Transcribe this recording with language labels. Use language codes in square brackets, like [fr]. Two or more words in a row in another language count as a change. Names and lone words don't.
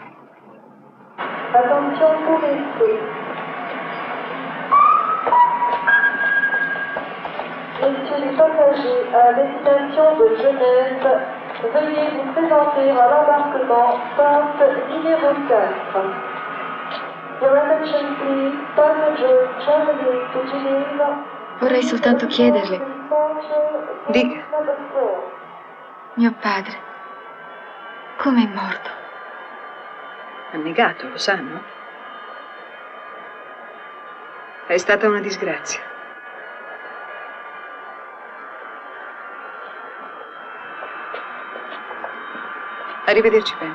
[fr] Attention touristes. Messieurs les passagers à destination de Genève, veuillez vous présenter à l'embarquement porte numéro 4. [en] Your attention please, passengers traveling to Geneva. [it] Vorrei soltanto chiederle, Dica. mio padre, come è morto? Ha negato, lo sanno? È stata una disgrazia. Arrivederci, Ben.